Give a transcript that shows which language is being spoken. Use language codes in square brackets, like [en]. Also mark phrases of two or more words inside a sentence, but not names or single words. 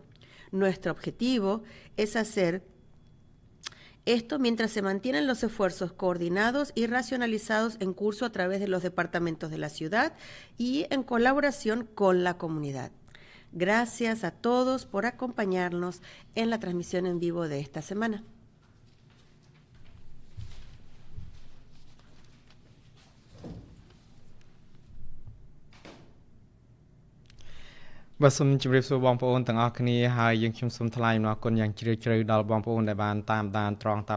[es] Nuestro objetivo es hacer esto mientras se mantienen los esfuerzos coordinados y racionalizados en curso a través de los departamentos de la ciudad y en colaboración con la comunidad. Gracias a todos por acompañarnos en la transmisión en vivo de esta semana. [km] Bàសូមជម្រាបសួរបងប្អូនទាំងអស់គ្នាហើយយើងខ្ញុំសូមថ្លែងអំណរគុណយ៉ាងជ្រាលជ្រៅដល់បងប្អូនដែលបានតាមដានត្រង់តាប់